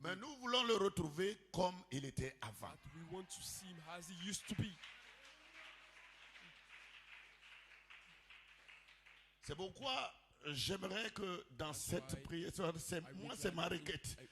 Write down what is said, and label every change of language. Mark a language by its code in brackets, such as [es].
[fr] Mais nous voulons le retrouver comme il était avant. [en] But we want to see him as he used to be. [fr] C'est pourquoi j'aimerais que dans cette prière, c'est ma requête,